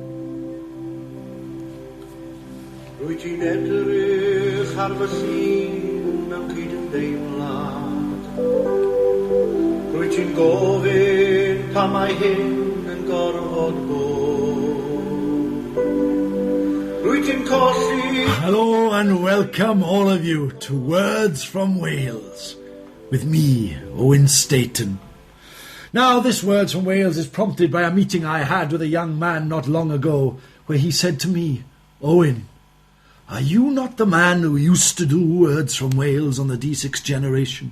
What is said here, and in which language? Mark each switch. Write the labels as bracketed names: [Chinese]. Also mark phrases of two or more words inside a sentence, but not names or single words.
[Welsh] Rwyt ti'n edrych ar fy llun deimlad. Rwyt ti'n gofyn pa mae hyn yn gorfod bod. Rwyt ti'n colli... [English] Hello and welcome all of you to Words from Wales with me, Owen Staten. Now, this Words from Wales is prompted by a meeting I had with a young man not long ago, where he said to me, Owen, are you not the man who used to do Words from Wales on the D6 generation?